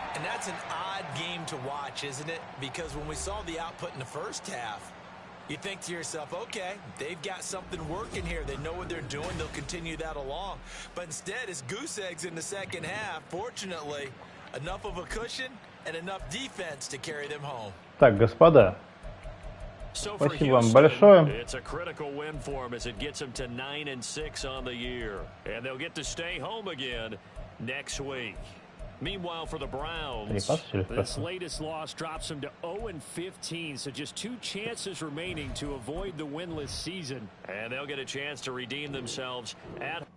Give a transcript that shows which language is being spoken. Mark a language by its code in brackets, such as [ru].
[en] And that's an odd game to watch, isn't it? Because when we saw the output in the first half, you think to yourself, okay, they've got something working here. They know what they're doing. They'll continue that along. But instead, it's goose eggs in the 2nd half. Fortunately, enough of a cushion and enough defense to carry them home. [ru] Так, господа, спасибо вам большое. [en] It's a critical win for them as it gets them to 9-6 on the year, and they'll get to stay home again next week. Meanwhile, for the Browns, this latest loss drops them to 0-15, so just 2 chances remaining to avoid the winless season, and they'll get a chance to redeem themselves at.